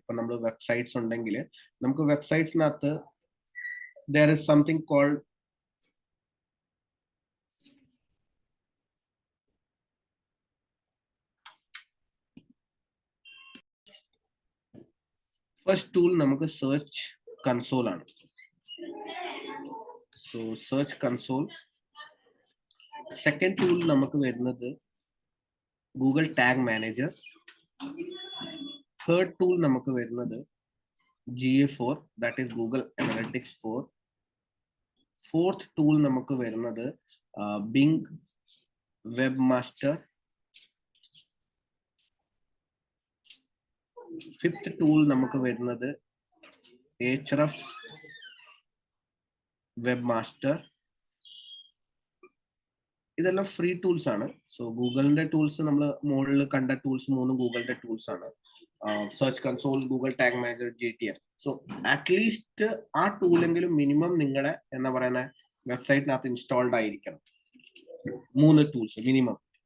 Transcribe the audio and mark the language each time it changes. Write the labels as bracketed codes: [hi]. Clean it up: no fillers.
[ml] ഇപ്പൊ നമ്മൾ വെബ്സൈറ്റ്സ് ഉണ്ടെങ്കിൽ നമുക്ക് വെബ്സൈറ്റ്സിനകത്ത് [en] there is something called first tool [ml] നമുക്ക് search console ആണ്. [en] So search console. [ml] Second tool നമുക്ക് വരുന്നത് Google Tag Manager. Third tool നമുക്ക് വരുന്നത് GA4, [en] that is Google Analytics 4. [ml] Fourth tool നമുക്ക് വരുന്നത് Bing Webmaster. Fifth tool നമുക്ക് വരുന്നത് Ahrefs Webmaster. ഇതെല്ലാം ഫ്രീ ടൂൾസ് ആണ്. സോ ഗൂഗിളിന്റെ ടൂൾസ് നമ്മൾ മുകളിൽ കണ്ട ടൂൾസ് മൂന്നും ഗൂഗിളിന്റെ ടൂൾസ് ആണ്. Search console, Google tag manager, GTM. So at least ആ ടൂളെങ്കിലും മിനിമം നിങ്ങളുടെ എന്താ പറയുന്ന വെബ്സൈറ്റിനകത്ത് ഇൻസ്റ്റാൾഡ് ആയിരിക്കണം. 3 ടൂൾസ് മിനിമം.